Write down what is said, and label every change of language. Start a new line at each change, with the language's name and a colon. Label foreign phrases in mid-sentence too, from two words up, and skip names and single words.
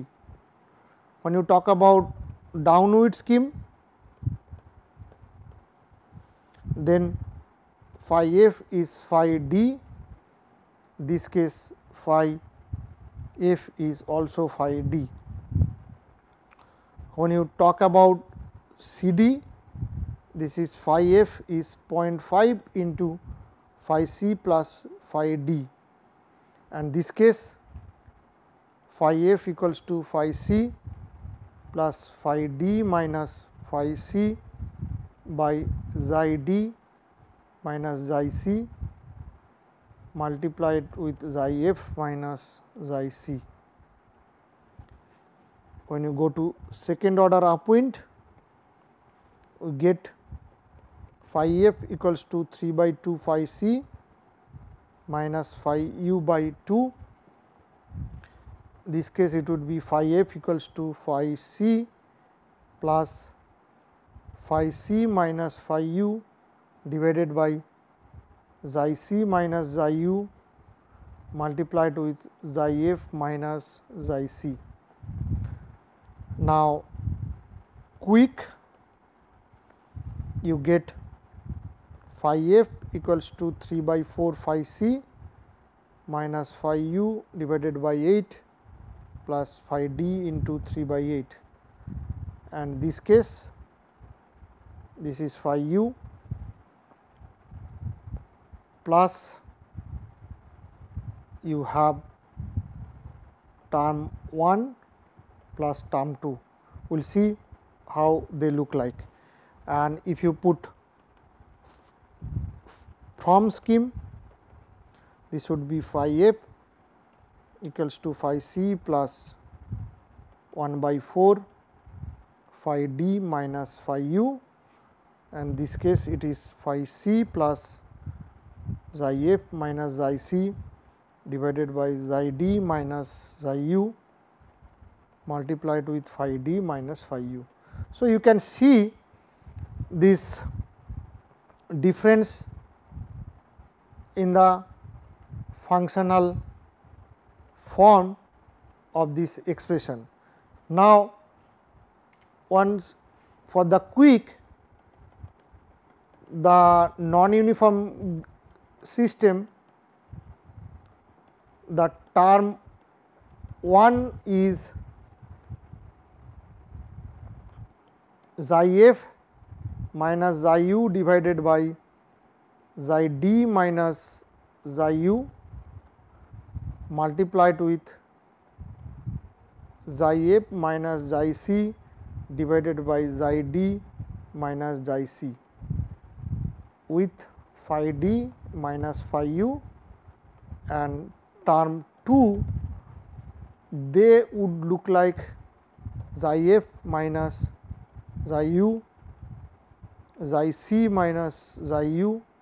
English: When you talk about downwind scheme, then phi f is phi d, this case phi f is also phi d. When you talk about C d, this is phi f is 0.5 into phi c plus phi d, and this case phi f equals to phi c plus phi d minus phi c by xi d minus xi c multiplied with xi f minus xi c. When you go to second order upwind, we get phi f equals to 3 by 2 phi c minus phi u by 2. This case it would be phi f equals to phi c plus phi c minus phi u divided by xi c minus xi u multiplied with xi f minus xi c. Now, quick you get phi f equals to 3 by 4 phi c minus phi u divided by 8 plus phi d into 3 by 8, and this case this is phi u plus you have term 1 plus term 2. We will see how they look like, and if you put from scheme, this would be phi f equals to phi c plus 1 by 4 phi d minus phi u, and this case it is phi c plus xi f minus xi c divided by xi d minus xi u multiplied with phi d minus phi u. So, you can see this difference in the functional form of this expression. Now, once for the quick, the non-uniform system, the term 1 is xi f minus xi u divided by xi d minus xi u multiplied with xi f minus xi c divided by xi d minus xi c with phi d minus phi u, and term 2 they would look like xi f minus xi u, xi c minus xi u,